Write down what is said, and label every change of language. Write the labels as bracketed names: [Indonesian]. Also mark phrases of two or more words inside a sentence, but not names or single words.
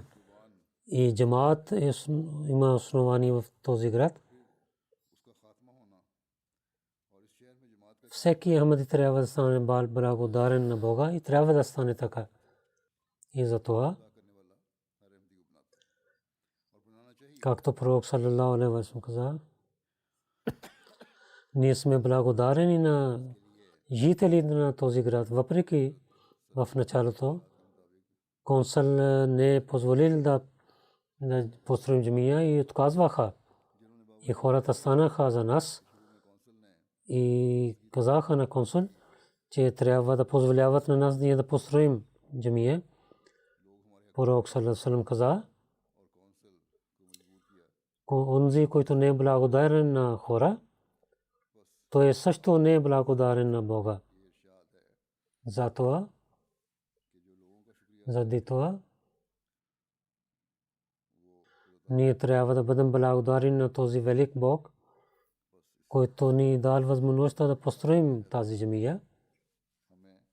[Bulgarian] И джамат има основание в този град. Всеки Ахмади трябва да стане благодарен на Бога и трябва да стане така. И за това, както пророк [Arabic] صلى الله عليه وسلم [Bulgarian] каза, ние сме благодарени на жителите на този град. Въпреки в началото консул не е позволил да построим джамия и отказваха. И хората станаха за нас и казаха на консул, че трябва да позволяват на нас ние да построим джамия. Пророк [Arabic] صلى الله عليه وسلم [Bulgarian] каза, онзи, който не е благодарен на хора, той също не е благодарен на Бога. Затова, заради това, ние трябва да бъдем благодарни на този велик Бог, който ни дал възможността да построим тази джамия.